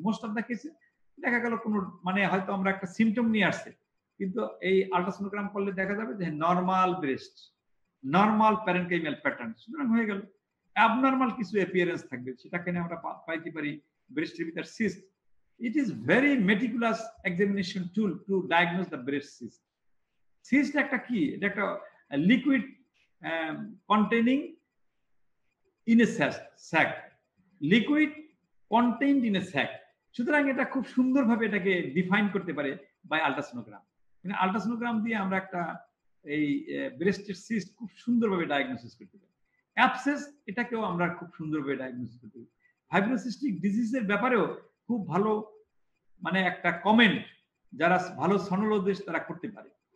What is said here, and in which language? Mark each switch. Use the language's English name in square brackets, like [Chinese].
[English] most of the [Bangla] কেসে দেখা গেল কোনো মানে হয়তো আমরা একটা সিমটম নিয়ে আসছে, কিন্তু এই আল্ট্রাসোনোগ্রাম করলে দেখা যাবে যে normal breast, normal parenchymal pattern, সুতরাং হয়ে গেল। অ্যাবনর্মাল কিছু অ্যাপিয়ারেন্স থাকবে, সেটাকে আমরা পাইতে পারি ব্রেস্টের ভিতর cyst, [English] it is very meticulous examination tool to diagnose the breast cyst. Cyst [Bangla] একটা কি? এটা একটা [English] liquid containing in a sac. Liquid contained in a sac. [Bangla] সুতরাং এটা খুব সুন্দরভাবে এটাকে ডিফাইন করতে পারে বাই আল্ট্রাসোনোগ্রাম। মানে আল্ট্রাসোনোগ্রাম দিয়ে আমরা একটা এই ব্রেস্টের সিস্ট খুব সুন্দরভাবে ডায়াগনোসিস করতে পারি। অ্যাবসেস এটাকেও আমরা খুব সুন্দরভাবে ডায়াগনোসিস করতে পারি। ফাইব্রোসিস্টিক ডিজিজের ব্যাপারেও খুব ভালো মানে একটা কমেন্ট যারা ভালো সনোলজিস্ট তারা করতে পারে।